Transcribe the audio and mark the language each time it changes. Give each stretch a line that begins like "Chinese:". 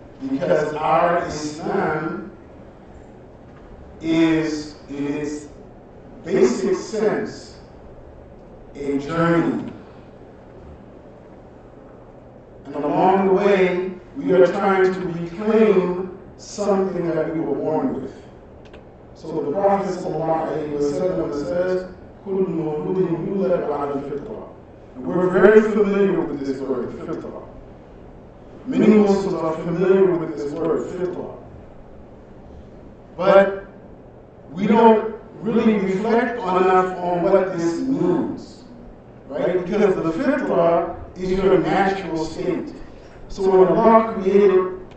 English: Because our Islam is, in its basic sense, a journey. And along the way, we are trying to reclaim something that we were born with. So the Prophet ﷺ says,
Arabic: كُلُّ مَوْلُودٍ يُولَدُ عَلَى الْفِطْرَةِ.
English: And we're very familiar with this word, fitrah. Many Muslims are familiar with this word, fitrah. But we don't really reflect enough on what this means, right? Because the fitrah is your natural state. So when Allah created